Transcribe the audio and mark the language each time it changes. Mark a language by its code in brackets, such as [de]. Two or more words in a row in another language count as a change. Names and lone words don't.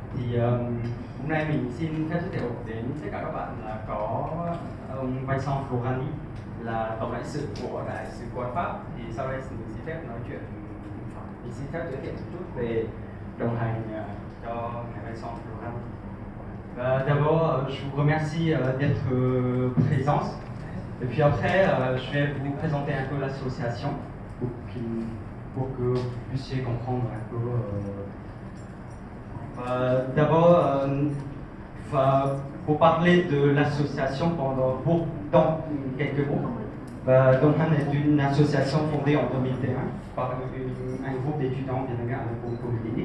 [vi] Thì hôm nay mình xin phép giới thiệu đến tất cả các bạn là có ông Vincent Florani là tổng đại sứ của Đại sứ quán Pháp. Thì sau đây mình xin phép nói chuyện, mình xin phép giới thiệu một chút về đồng hành cho ngài Vincent Florani. [fr] D'abord, je vous remercie d'être présents. Et puis après, je vais vous présenter un peu l'association pour que vous puissiez comprendre un peu. D'abord, pour parler de l'association dans quelques mots, Donghan est une association fondée en 2001 par un groupe d'étudiants vietnamiens à l'école polytechnique.